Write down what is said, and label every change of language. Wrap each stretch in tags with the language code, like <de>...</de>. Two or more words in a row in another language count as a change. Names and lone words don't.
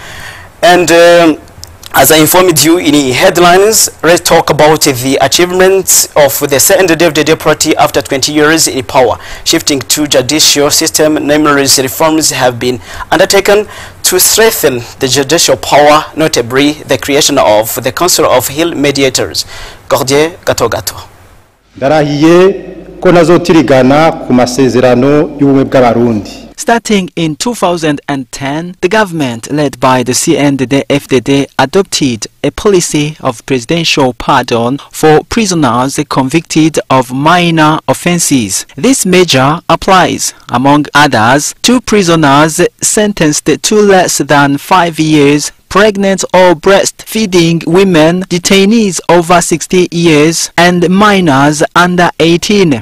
<en>And as I informed you in headlines, let's talk about the achievements of the CNDD party after 20 years in power. Shifting to judicial system, numerous reforms have been undertaken to strengthen the judicial power, notably the creation of the Council of Hill Mediators. Gordier Gatogato.</en> <rn>Ndarahiye ko nazotirigana ku masezerano y'ubumwe bw'abarundi.</rn> <en>Starting in 2010, the government led by the CNDD-FDD adopted a policy of presidential pardon for prisoners convicted of minor offenses. This measure applies, among others, to prisoners sentenced to less than 5 years, pregnant or breastfeeding women, detainees over 60 years, and minors under 18.</en>